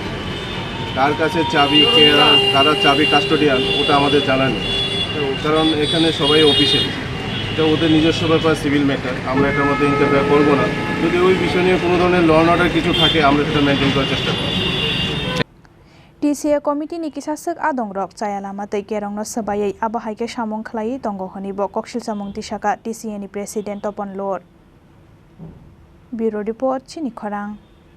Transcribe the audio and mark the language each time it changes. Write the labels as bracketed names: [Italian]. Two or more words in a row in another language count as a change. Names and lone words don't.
[Bangla] কার কাছে চাবি, কারা চাবি কাস্টোডিয়ান, ওটা আমাদের জানা নেই। কারণ এখানে সবাই অফিসে, এটা ওদের নিজস্ব ব্যাপার, [English] civil matter, [Bangla] আমরা এটার মধ্যে ইন্টারফেয়ার করবো না। যদি ওই বিষয় নিয়ে কোনো ধরনের [English] law and order [Bangla] কিছু থাকে আমরা সেটা মেনটেন করার চেষ্টা করব। [Kok Borok] TCA committee ni kisasek adong rok chaya lama tei kerong no sabayai abahai ke samung khlai tongo honi bo koksil samung tisaka TCA ni president topon lor. [English] Bureau report Chini Khorang.